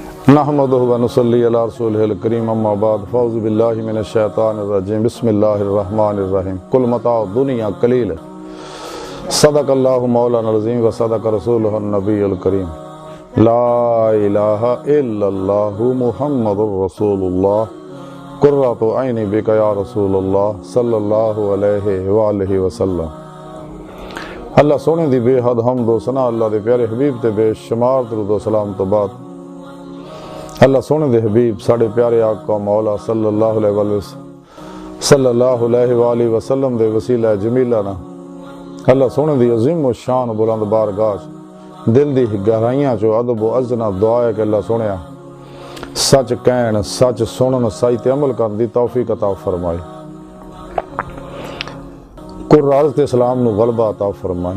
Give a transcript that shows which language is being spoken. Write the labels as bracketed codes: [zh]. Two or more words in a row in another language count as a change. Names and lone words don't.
[ar] نحمده ونصلي على رسوله الكريم أما بعد فأعوذ بالله من الشيطان الرجيم بسم الله الرحمن الرحيم قل متاع الدنيا قليل صدق الله مولانا العظيم وصدق رسوله النبي الكريم لا إله إلا الله محمد رسول الله قرة عيني بك يا رسول الله صلى الله عليه وآله وسلم. [pa] اللہ سوہنے دی بے حد حمد و ثنا اللہ دے پیارے حبیب تے بے شمار درود و سلام توں بعد اللہ سوہنے دے حبیب ساڈے پیارے آقا مولا [ar] صلى الله عليه وسلم [pa] دے وسیلہ جمیلہ نا اللہ سوہنے دی عظیم و شان بلند بارگاہ دل دی گہرائیاں چوں ادب و عجزنا دعا ہے کہ اللہ سوہنے سچ کہن سچ سنن سچ تے عمل کرن دی توفیق عطا فرمائے. قرآن تے اسلام نوں غلبہ عطا فرمائے.